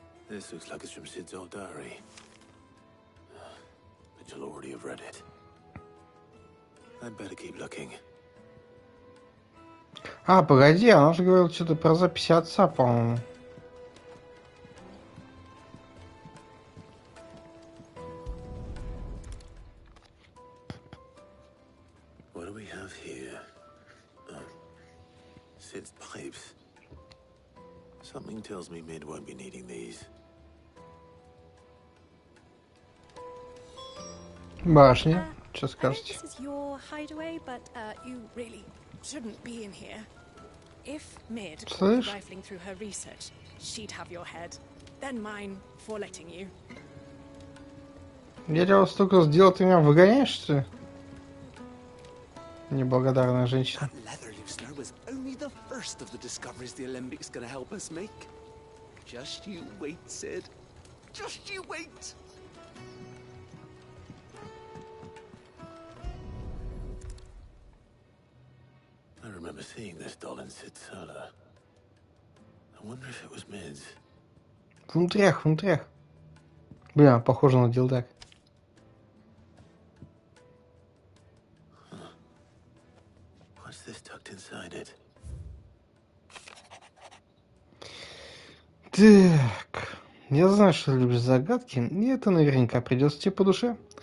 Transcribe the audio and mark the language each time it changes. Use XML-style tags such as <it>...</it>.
<en>This looks like it's from Sid's old diary. But you'll already have read it. I'd better keep looking.</en> <ru>А, погоди, она же говорила что-то про записи отца, по-моему.</ru> <en>What do we have here? Sid's pipes. Something tells me Mid won't be needing these.</en> <ru>Башня. Что скажете?</ru> <en>This is your hideaway, but you really shouldn't be in here. If Mid was rifling through her research, she'd have your head. Then mine for letting you.</en> <ru>Я тебя столько сделал, ты меня выгоняешь, что ли? Неблагодарная женщина.</ru> <en>Was only the first of the discoveries the Olympics gonna help us make. Just you wait, Sid. Just you wait. I remember seeing this doll in Sid's cellar. I wonder if it was Mid's.</en> <ru>Внутрях. Бля, похоже на дилдак.</ru> <en>What's this tucked inside it?</en> <ru>Так, я знаю, что ты любишь загадки, и это наверняка придется тебе по душе.</ru>